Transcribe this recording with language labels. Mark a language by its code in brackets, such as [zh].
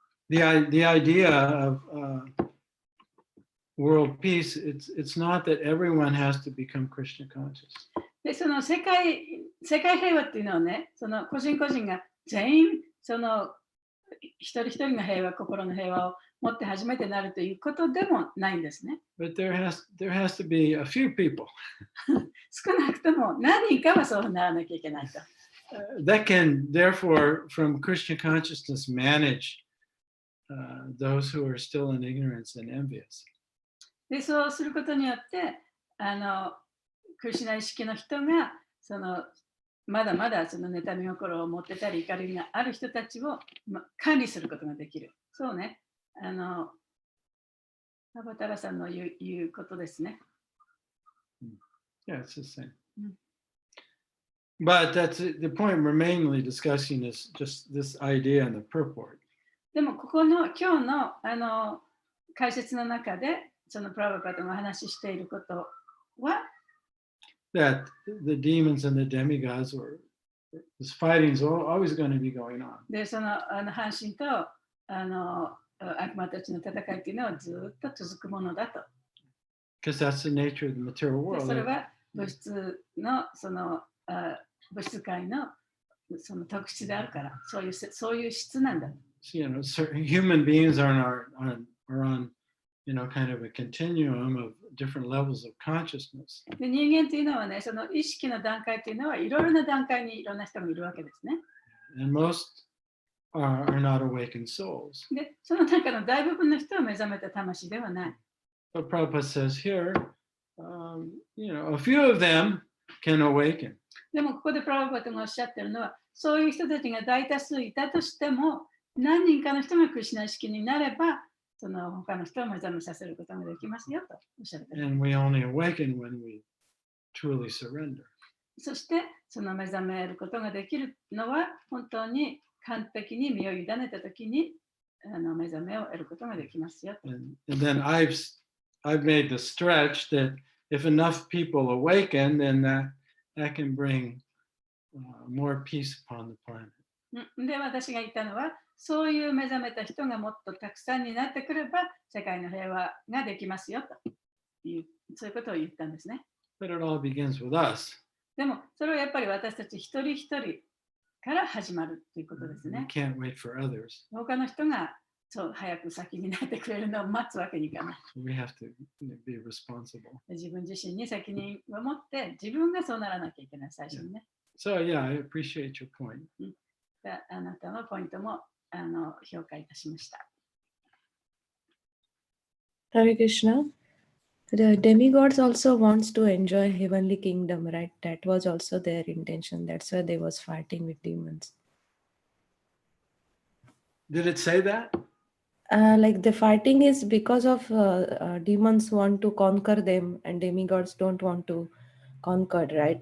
[en] The idea of world peace, it's not that everyone has to become Krishna conscious. [ja] で、その世界平和っていうのはね、その個人個人が全員その一人一人の平和、心の平和を持って初めてなるということでもないんですね。 [en] But there has to be a few people [ja] 少なくとも何人かはそうならなきゃいけないと。 [en] that can, therefore, from Krishna consciousness, manage those who are still in ignorance and envious. [ja] で、そうすることによって、クリシュナ意識の人がそのまだまだその妬み心を持ってたり怒りがある人たちを管理することができる。そうね。アバタラさんの言うことですね。 [en] Yeah, it's the same. But that's the point we're mainly discussing is just this idea in the purport. [ja] でもここの今日の解説の中でそのプラバパダが話していることは [en] that the demons and the demigods this fighting is always going to be going on. [ja] で、その半身と悪魔たちの戦いっていうのはずっと続くものだと。 [en] because that's the nature of the material [ja] で [en] world. [ja] それは物質の物質界のその特質であるから、そういう質なんだ。 [en] So, certain human beings are on kind of a continuum of different levels of consciousness. [ja] で人間というのはね、その意識の段階というのはいろいろな段階にいろんな人がいるわけですね。 [en] And most are not awakened souls. [ja] で、その中の大部分の人は目覚めた魂ではない。 [en] But Prabhupada says here, a few of them can awaken. [ja] でもここでプラブパトがおっしゃってるのは、そういう人たちが大多数いたとしても、何人かの人がクリシュナ意識になれば、その他の人を目覚めさせることができますよとおっしゃってる。 [en] And we only awaken when we truly surrender. [ja] そして、その目覚めることができるのは、本当に完璧に身を委ねたときに目覚めを得ることができますよと。 [en] And then I've made the stretch that if enough people awaken, then that can bring more peace upon the planet. [ja] で、私が言ったのは、そういう目覚めた人がもっとたくさんになってくれば、世界の平和ができますよという、そういうことを言ったんですね。 [en] But it all begins with us. [ja] でも、それはやっぱり私たち一人一人から始まるということです [en] We [ja] ね。 [en] can't wait for others. [ja] 他の人がそう早く先になってくれるのを待つわけにいかない。 [en] We have to be responsible. [ja] 自分自身に責任を持って、自分がそうならなきゃいけない、最初にね。 [en] So yeah, I appreciate your point. [ja] あなたのポイントも評価いたしました。 [en] Hare Krishna. The demigods also wants to enjoy heavenly kingdom, right? That was also their intention. That's why they was fighting with demons. Did it say that? Like the fighting is because of demons want to conquer them and demigods don't want to conquer, right?